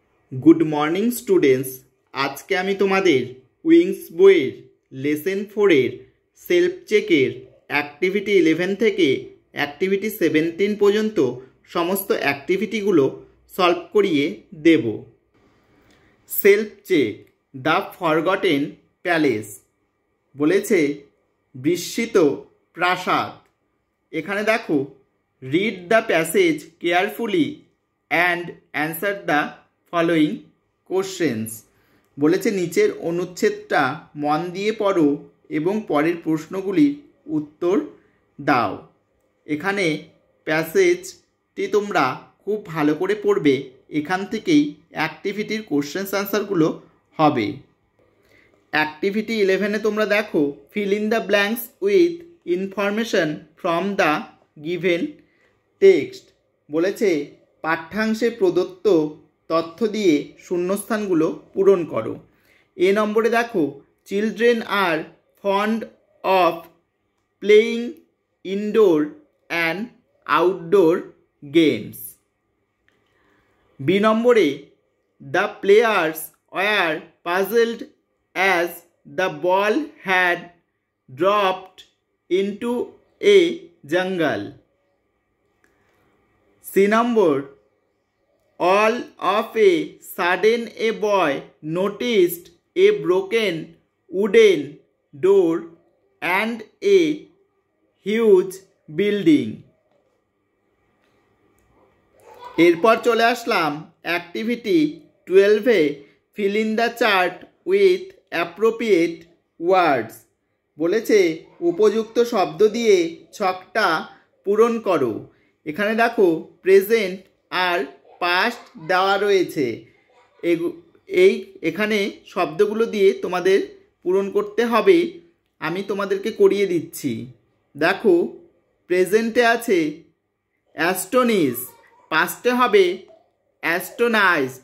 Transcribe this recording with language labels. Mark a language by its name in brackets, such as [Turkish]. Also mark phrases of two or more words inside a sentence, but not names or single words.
[English] Good morning students. [Bangla] আজকে আমি তোমাদের উইংস বইয়ের [English] lesson 4 self checker activity 11 [Bangla] থেকে অ্যাক্টিভিটি 17 পর্যন্ত সমস্ত অ্যাক্টিভিটিগুলো সলভ করিয়ে দেব। [English] Self check The Forgotten Palace [Bangla] বলেছে বিস্মিত প্রাসাদ। এখানে দেখো [English] read the passage carefully and answer the following questions [Bangla] বলেছে নিচের অনুচ্ছেদটা মন দিয়ে পড়ো এবং পরের প্রশ্নগুলির উত্তর দাও। এখানে প্যাসেজটি তোমরা খুব ভালো করে পড়বে, এখান থেকেই অ্যাক্টিভিটির কোশ্চেনস আনসারগুলো হবে। অ্যাক্টিভিটি 11 তোমরা দেখো [English] fill in the blanks with information from the given text [Bangla] বলেছে পাঠ্যাংশে প্রদত্ত তথ্য দিয়ে শূন্যস্থানগুলো পূরণ করো। এ নম্বরে দেখো [English] children are fond of playing indoor and outdoor games. [Bangla] বি নম্বরে [English] the players were puzzled as the ball had dropped into a jungle. [Bangla] সি নম্বর [English] all of a sudden a boy noticed a broken wooden door and a huge building। [Bangla] এরপর চলে আসলাম অ্যাক্টিভিটি 12 [English] fill in the chart with appropriate words [Bangla] বলেছে উপযুক্ত শব্দ দিয়ে ছকটা পূরণ করো। এখানে দেখো প্রেজেন্ট আর পাস্ট দেওয়া রয়েছে, এখানে শব্দগুলো দিয়ে তোমাদের পূরণ করতে হবে। আমি তোমাদেরকে করিয়ে দিচ্ছি। দেখো প্রেজেন্টে আছে অ্যাস্টনিশ, পাস্টে হবে অ্যাস্টনাইজড।